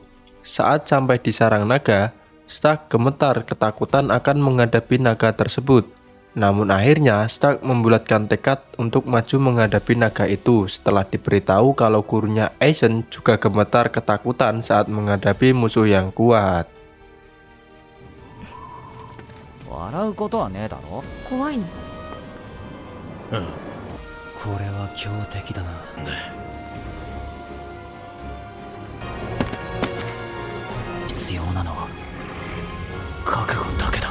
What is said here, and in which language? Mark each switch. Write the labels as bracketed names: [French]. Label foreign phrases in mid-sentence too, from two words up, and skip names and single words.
[Indonesian] Saat sampai di sarang naga, Stark gemetar ketakutan akan menghadapi naga tersebut. Namun akhirnya Stark membulatkan tekad untuk maju menghadapi naga itu setelah diberitahu kalau gurunya Aizen juga gemetar ketakutan saat menghadapi musuh yang kuat. [Japanese] 笑うことはねえだろ。怖いの？これは強敵だな。必要なのは覚悟だけだ。